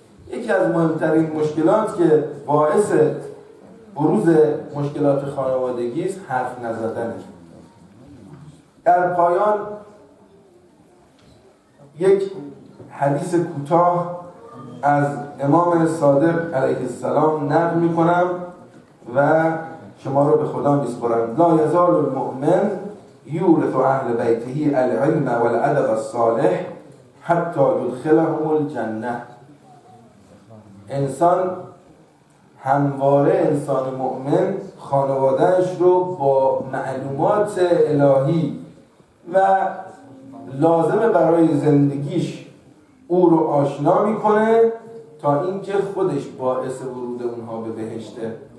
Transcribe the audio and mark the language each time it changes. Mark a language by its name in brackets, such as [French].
[Persian] یکی از مهمترین مشکلات که باعث بروز مشکلات خانوادگی است حرف نزدنه. در پایان یک حدیث کوتاه از امام صادق علیه السلام نقل میکنم و شما رو به خدا میسپارم. [Arabic] لا یزال المؤمن یورث اهل بیته العلم والادب الصالح حتی یدخلهم الجنه. [Persian] انسان همواره، انسان مؤمن، خانوادهش رو با معلومات الهی و لازم برای زندگیش او رو آشنا میکنه تا اینکه خودش باعث ورود اونها به بهشته.